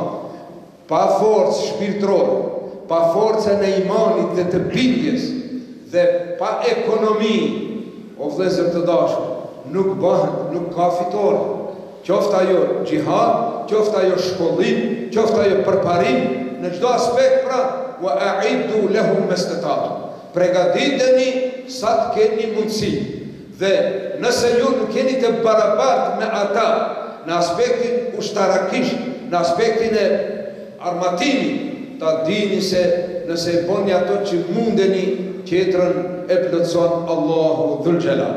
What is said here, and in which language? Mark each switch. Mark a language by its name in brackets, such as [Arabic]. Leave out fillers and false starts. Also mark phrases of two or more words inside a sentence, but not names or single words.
[Albanian] Pa forcë shpirtëror, pa forcën e imanit dhe të bindjes, dhe pa ekonomi, o vëllezër të dashur, nuk bëhet, nuk ka fitore. Qoftë ajo gjihad, qoftë ajo shkollim, qoftë ajo përparim, në çdo aspekt. [Arabic] Pra وأعدوا لهم ما استطعتم, [Albanian] pregatiteni sa të keni mundësi, dhe nëse ju nuk keni të barabartë me ata në aspektin ushtarakisht, në aspektin e armatimit, ta dini se nëse e boni ato që mundeni, tjetrën e plotson Allahu [Arabic] ذو الجلال.